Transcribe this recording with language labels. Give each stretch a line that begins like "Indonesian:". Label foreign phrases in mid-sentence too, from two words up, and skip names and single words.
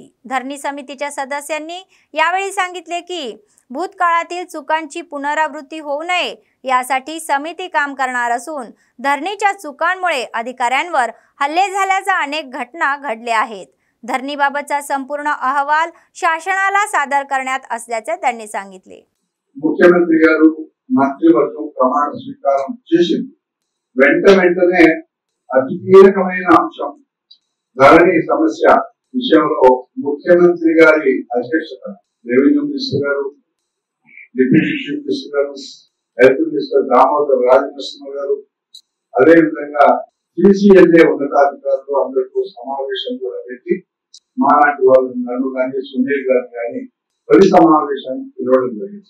Marathi: धरणी समितीच्या सदस्यांनी यावेळी सांगितले की भूतकाळातील चुकांची पुनरावृत्ती होऊ नये यासाठी समिती काम करणार असून धरणीच्या चुकांमुळे अधिकाऱ्यांवर हल्ले झाल्याच्या अनेक घटना घडल्या आहेत। धरणीबाबतचा संपूर्ण अहवाल शासनाला सादर करण्यात असल्याचे त्यांनी सांगितले।
Telugu: ముఖ్యమంత్రి గారు మంత్రివర్గం ప్రమాణ స్వీకారం చేసింది। వెంటనే అతి కీలకమైన అంశం ధరణి సమస్య విషయంలో ముఖ్యమంత్రి గారి అధ్యక్షత
English: revenue minister
Telugu: గారు,
English: deputy chief minister
Telugu: గారు,
English: health minister
Telugu: దామోదర్ రాజనరసింహ గారు, అదేవిధంగా సిసిఎల్ఏ ఉన్నతాధికారులు అందరితో సమావేశం కూడా పెట్టి మాలాంటి వాళ్ళు నన్ను కానీ సునీల్ గారు కానీ తొలి సమావేశానికి పిలవడం జరిగింది।